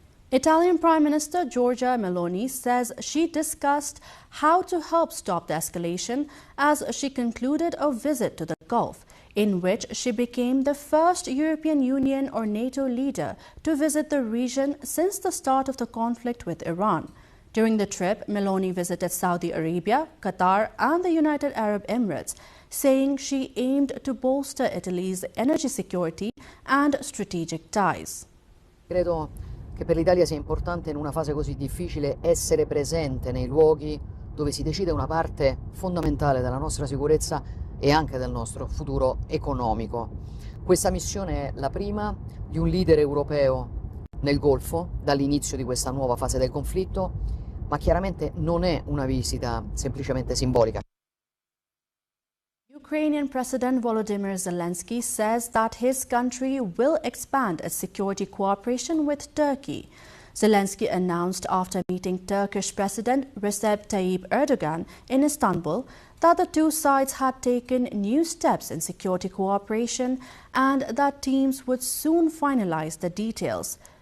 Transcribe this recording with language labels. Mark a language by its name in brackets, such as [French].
[English] Italian Prime Minister Giorgia Meloni says she discussed how to help stop the escalation as she concluded a visit to the Gulf, in which she became the first European Union or NATO leader to visit the region since the start of the conflict with Iran. During the trip, Meloni visited Saudi Arabia, Qatar and the United Arab Emirates, saying she aimed to bolster Italy's energy security and strategic ties. [Italian] Credo che per l'Italia sia importante in una fase così difficile essere presente nei luoghi dove si decide una parte fondamentale della nostra sicurezza e anche del nostro futuro economico. Questa missione è la prima di un leader europeo nel Golfo dall'inizio di questa nuova fase del conflitto, ma chiaramente non è una visita semplicemente simbolica. [English] Ukrainian President Volodymyr Zelensky says that his country will expand its security cooperation with Turkey. Zelensky announced after meeting Turkish President Recep Tayyip Erdogan in Istanbul that the two sides had taken new steps in security cooperation and that teams would soon finalize the details.